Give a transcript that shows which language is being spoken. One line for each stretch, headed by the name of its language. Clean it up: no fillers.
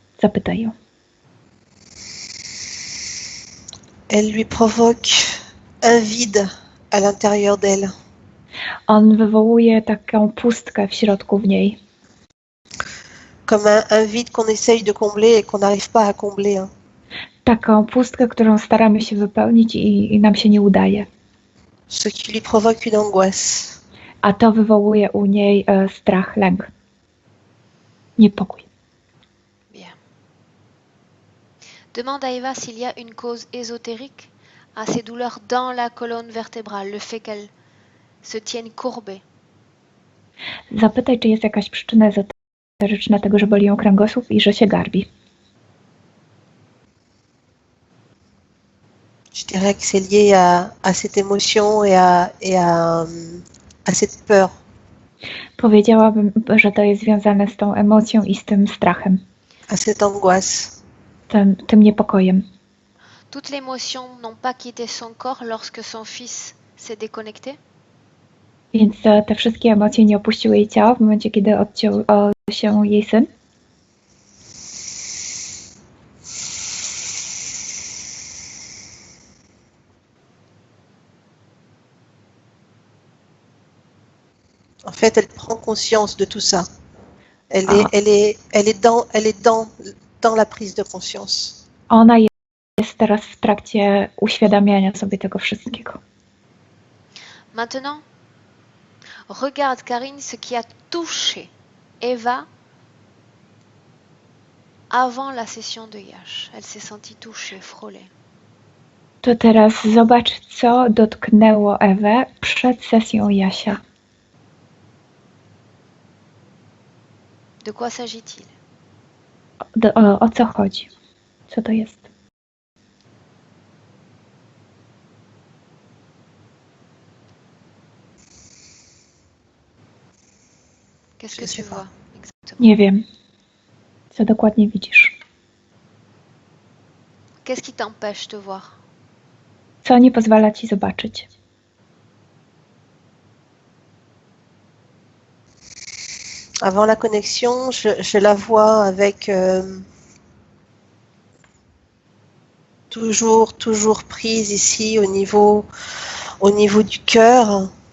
Polish: Zapytaj ją.
French: Elle lui provoque un vide à l'intérieur d'elle.
Polish: On wywołuje taką pustkę w środku w niej.
French: comme un vide qu'on essaye de combler et qu'on n'arrive pas à combler. Hein.
Polish: Taką pustkę, którą staramy się wypełnić i nam się nie udaje.
French: Ce qui lui provoque une angoisse.
Polish: A to wywołuje u niej strach, lęk, niepokój.
French: Bien. Demande à Eva s'il y a une cause ésotérique à ces douleurs dans la colonne vertébrale, le fait qu'elles se tiennent courbées.
Polish: Zapytaj, czy jest jakaś przyczyna ezoteryczna tego, że boli ją kręgosłup i że się garbi.
French: Je dirais que c'est lié à cette émotion et à cette peur.
Polish: Powiedziałabym, że to jest związane z tą emocją i z tym strachem,
French: À cette angoisse.
Polish: tym niepokojem.
French: Toutes les émotions n'ont pas quitté son corps lorsque son fils s'est déconnecté.
Polish: Więc te wszystkie emocje nie opuściły jej ciała w momencie, kiedy odciął się jej syn.
French: En fait, elle prend conscience de tout ça. Elle est dans la prise de conscience.
Polish: Ona jest teraz w trakcie uświadamiania sobie tego wszystkiego.
French: Maintenant, regarde Karine ce qui a touché Eva avant la session de Yash. Elle s'est sentie touchée, frôlée.
Polish: To teraz zobacz, co dotknęło Ewę przed sesją Jasia.
French: De quoi s'agit-il?
Polish: O co chodzi? Co to jest?
French: Qu'est-ce que tu vois exactement?
Polish: Nie wiem. Co dokładnie widzisz?
French: Qu'est-ce qui t'empêche de voir?
Polish: Co nie pozwala ci zobaczyć?
French: Avant la connexion, je la vois avec toujours prise ici au niveau du cœur.